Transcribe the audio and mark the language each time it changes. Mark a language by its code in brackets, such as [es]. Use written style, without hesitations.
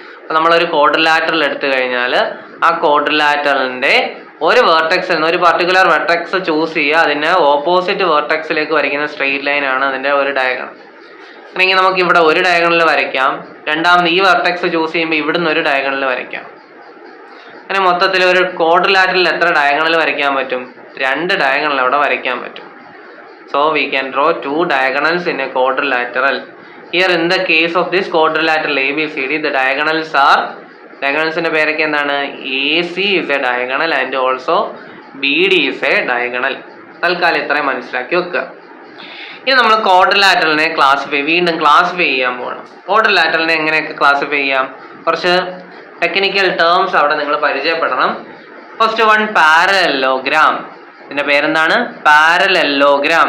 [ml] അപ്പോൾ നമ്മളൊരു ക്വാഡ്രിലാറ്ററൽ എടുത്തു കഴിഞ്ഞാൽ ആ ക്വാഡ്രിലാറ്ററലിന്റെ ഒരു വേർട്ടെക്സിൽ നിന്ന് ഒരു പർട്ടിക്കുലർ വെർട്ടെക്സ് ചൂസ് ചെയ്യുക, അതിനെ ഓപ്പോസിറ്റ് വേർട്ടെക്സിലേക്ക് വരയ്ക്കുന്ന സ്ട്രെയിറ്റ് ലൈൻ ആണ് അതിന്റെ ഒരു ഡയഗണൽ. അല്ലെങ്കിൽ നമുക്ക് ഇവിടെ ഒരു ഡയഗണൽ വരയ്ക്കാം, രണ്ടാമത് ഈ വെർട്ടെക്സ് ചൂസ് ചെയ്യുമ്പോൾ ഇവിടുന്ന് ഒരു ഡയഗണൽ വരയ്ക്കാം. അങ്ങനെ മൊത്തത്തിൽ ഒരു ക്വാഡ്രിലാറ്ററലിൽ എത്ര ഡയഗണൽ വരയ്ക്കാൻ പറ്റും? 2 ഡയഗണൽ അവിടെ വരയ്ക്കാൻ പറ്റും. [en] So we can draw 2 diagonals in a quadrilateral. Here in the case of this quadrilateral ABCD, the diagonalsന്റെ [ml] പേരൊക്കെ എന്താണ്? [en] AC is a diagonal and also BD is a diagonal. [ml] തൽക്കാലം ഇത്രയും മനസ്സിലാക്കി വെക്കുക. ഇനി നമ്മൾ ക്വാഡ്രിലാറ്ററലിനെ വീണ്ടും ക്ലാസിഫൈ ചെയ്യാൻ പോകണം. ക്വാഡ്രിലാറ്ററലിനെ എങ്ങനെയൊക്കെ ക്ലാസിഫൈ ചെയ്യാം? കുറച്ച് ടെക്നിക്കൽ ടേംസ് അവിടെ നിങ്ങൾ പരിചയപ്പെടണം. First one, parallelogram. ഇതിന്റെ പേരെന്താണ്? പാരലലോഗ്രാം.